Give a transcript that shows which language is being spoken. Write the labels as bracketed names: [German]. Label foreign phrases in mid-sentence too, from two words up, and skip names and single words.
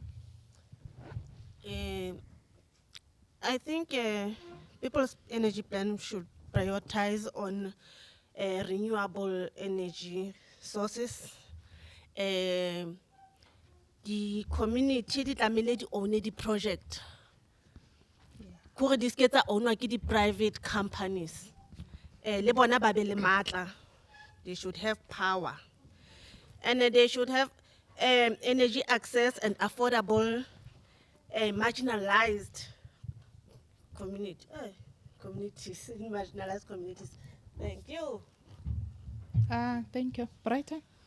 [English] I think people's energy plan should prioritize on renewable energy sources, the community [Tswana] di tlamehile di [English] own the project. [Tswana] Kore di ske tsa ownwa ke di [English] private companies. [Tswana] Le bona ba be le matla. [English] They should have power. And they should have energy access and affordable marginalized communities, marginalized communities. Thank you. Thank you. Brighton?